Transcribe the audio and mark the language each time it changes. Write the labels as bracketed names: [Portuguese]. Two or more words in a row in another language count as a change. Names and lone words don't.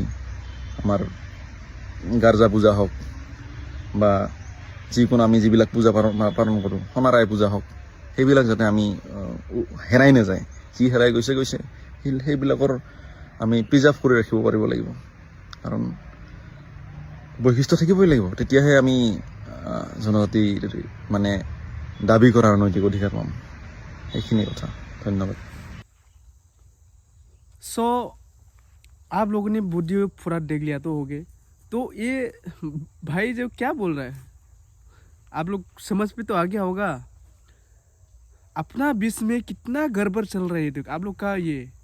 [Assamese] আমাৰ গাৰ্জা পূজা হওক বা যিকোনো আমি যিবিলাক পূজা পালন কৰোঁ সোণাৰাই পূজা হওক সেইবিলাক যাতে আমি হেৰাই নাযায় যি হেৰাই গৈছে সেইবিলাকৰ আমি প্ৰিজাৰ্ভ কৰি ৰাখিব পাৰিব লাগিব কাৰণ বৈশিষ্ট্য থাকিবই লাগিব তেতিয়াহে আমি জনজাতি মানে দাবী কৰাৰ নৈতিক অধিকাৰ পাম এইখিনি কথা ধন্যবাদ [Hindi] सो आप लोगों ने वीडियो पूरा देख लिया तो हो गए तो ये भाई जो क्या बोल रहा है आप लोग समझ पे तो आ गया होगा अपना बीच में कितना गड़बड़ चल रहा है आप लोग का ये